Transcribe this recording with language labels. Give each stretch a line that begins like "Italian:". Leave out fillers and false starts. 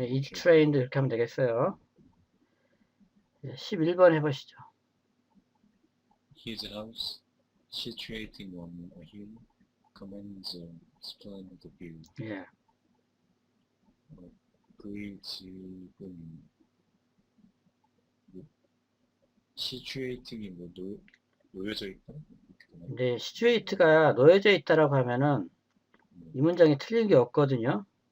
English: is trained
Korean: 이렇게 하면 되겠어요. 11번 해보시죠.
English: His house, situated on a hill, commands a splendid view.
Korean: 예. 그의 집은 situating이 뭐 놓여져 있다? 근데 situate가 놓여져 있다라고 하면은 이 문장이 틀린 게 없거든요.